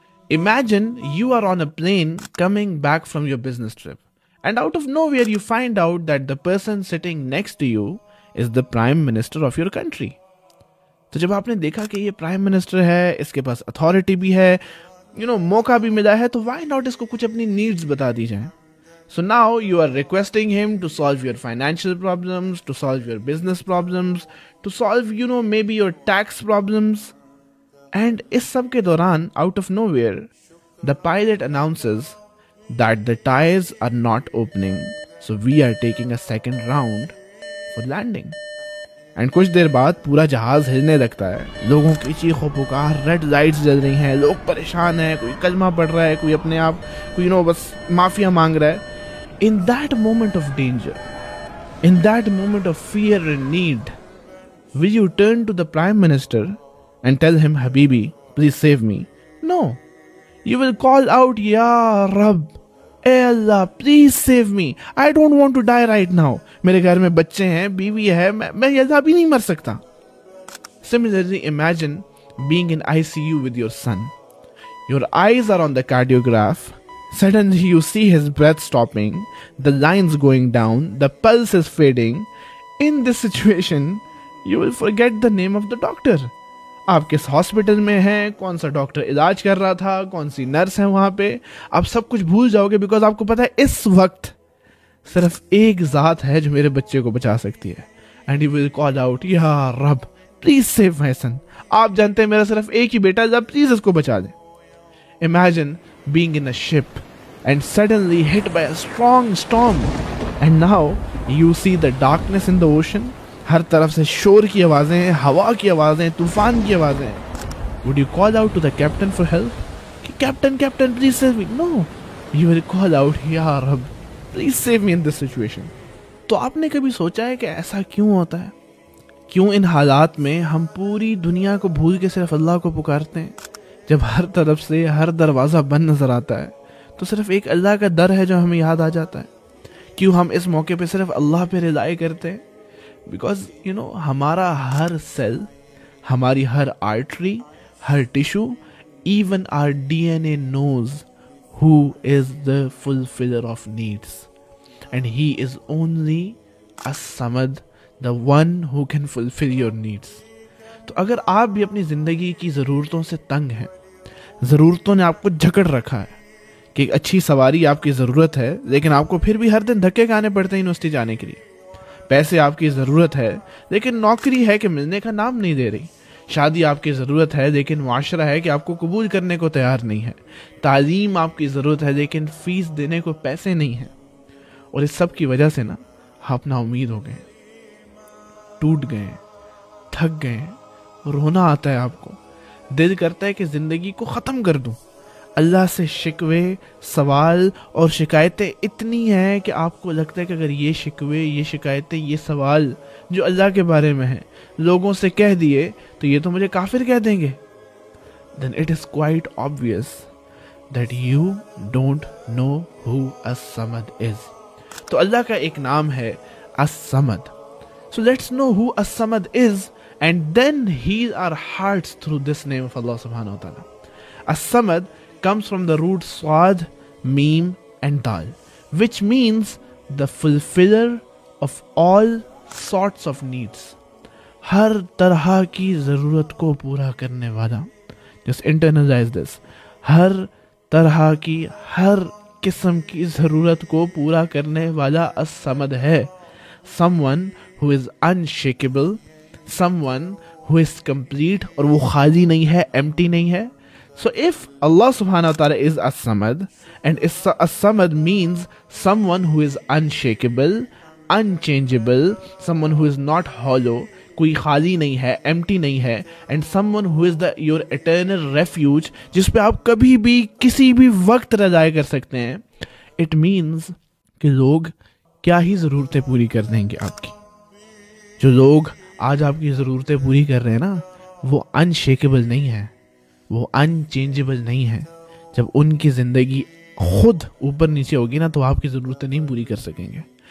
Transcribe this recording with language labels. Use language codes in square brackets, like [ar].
[en] Imagine you are on a plane coming back from your business trip, and out of nowhere you find out that the person sitting next to you is the Prime Minister of your country. [hi] तो जब आपने देखा कि ये prime minister है, इसके पास authority भी है, मौका भी मिला है, तो [en] why not [hi] इसको कुछ अपनी नीड्स बता दी जाए. [en] So now you are requesting him to solve your financial problems, to solve your business problems, to solve, maybe your tax problems. And [hi] इस सब के दौरान, [en] out of nowhere, the pilot announces that the tires are not opening, so we are taking a second round for landing. [hi] And कुछ देर बाद पूरा जहाज हिलने लगता है, लोगों की चीखों पुकार, रेड लाइट्स जल रही हैं, लोग परेशान हैं, कोई कलमा पढ़ रहा है, कोई अपने आप कोई बस माफिया मांग रहा है. [en] In that moment of danger, in that moment of fear and need, will you turn to the Prime Minister and tell him, Habibi, please save me? No. You will call out, Ya Rabb, Hey Allah, please save me. I don't want to die right now. [hi] मेरे घर में बच्चे हैं, बीवी है, मैं यहाँ भी नहीं मर सकता. [en] Similarly, imagine being in ICU with your son. Your eyes are on the cardiograph. Suddenly you see his breath stopping, the lines going down, the pulse is fading. In this situation, you will forget the name of the doctor. [hi] आप किस hospital में हैं, कौन सा doctor इलाज कर रहा था, कौन सी नर्स है वहां पे, आप सब कुछ भूल जाओगे, बिकॉज आपको पता है इस वक्त सिर्फ एक जात है जो मेरे बच्चे को बचा सकती है. [en] And you will call out, या रब please save my son. [hi] आप जानते हैं मेरा सिर्फ एक ही बेटा है, प्लीज इसको बचा दे. [en] Imagine being in a ship and suddenly hit by a strong storm, and now you see the darkness in the ocean. [hi] हर तरफ से शोर की आवाजें, हवा की आवाजें, तूफान की आवाजें. [en] Would you call out to the captain for help? Captain, please save me. No, you will call out, Ya Rabb, please save me in this situation. [hi] तो आपने कभी सोचा है कि ऐसा क्यों होता है? क्यों इन हालात में हम पूरी दुनिया को भूल के सिर्फ अल्लाह को पुकारते हैं? जब हर तरफ से हर दरवाज़ा बंद नज़र आता है, तो सिर्फ एक अल्लाह का दर है जो हमें याद आ जाता है. क्यों हम इस मौके पे सिर्फ अल्लाह पे रिलाई करते हैं? बिकॉज हमारा हर सेल, हमारी हर artery, हर tissue, [en] even our DNA knows who is the fulfiller of needs, and he is only as-Samad, the one who can fulfill your needs. [hi] तो अगर आप भी अपनी जिंदगी की ज़रूरतों से तंग हैं, ज़रूरतों ने आपको जकड़ रखा है कि एक अच्छी सवारी आपकी ज़रूरत है, लेकिन आपको फिर भी हर दिन धक्के खाने पड़ते हैं यूनिवर्सिटी जाने के लिए. पैसे आपकी ज़रूरत है, लेकिन नौकरी है कि मिलने का नाम नहीं दे रही. शादी आपकी ज़रूरत है, लेकिन माशरा है कि आपको कबूल करने को तैयार नहीं है. तालीम आपकी ज़रूरत है, लेकिन फ़ीस देने को पैसे नहीं हैं. और इस सब की वजह से ना आप ना उम्मीद हो गए, टूट गए, थक गए, रोना आता है आपको. दिल करता है कि ज़िंदगी को ख़त्म कर दूं. अल्लाह से शिकवे, सवाल और शिकायतें इतनी हैं कि आपको लगता है कि अगर ये शिकवे, ये शिकायतें, ये सवाल जो अल्लाह के बारे में हैं लोगों से कह दिए तो ये तो मुझे काफिर कह देंगे. [en] Then it is quite obvious that you don't know who as-Samad is. [hi] तो अल्लाह का एक नाम है as-Samad. [en] So let's know who as-Samad is and then heal our hearts through this name of Allah subhanahu wa ta'ala. As-Samad comes from the root Swad, Meem and Dal, which means the fulfiller of all sorts of needs. [hi] हर तरह की ज़रूरत को पूरा करने वाला. [en] Just internalize this. [hi] हर तरह की, हर किस्म की ज़रूरत को पूरा करने वाला as-Samad है. [en] Someone who is unshakable, someone who is complete, [hi] और वो खाली नहीं है, [en] empty नहीं है. So if Allah subhanahu wa ta'ala is as-Samad, and as-Samad means someone who is unshakable, unchangeable, someone who is not hollow, [hi] कोई खाली नहीं है, empty नहीं है, [en] and someone who is your eternal refuge, [hi] जिस पे आप कभी भी किसी भी वक्त रजाई कर सकते हैं. [en] It means [hi] कि लोग क्या ही ज़रूरतें पूरी कर देंगे आपकी. जो लोग आज आपकी ज़रूरतें पूरी कर रहे हैं ना, वो अनशेकेबल नहीं है, वो अनचेंजेबल नहीं है. जब उनकी ज़िंदगी खुद ऊपर नीचे होगी ना, तो आपकी ज़रूरतें नहीं पूरी कर सकेंगे.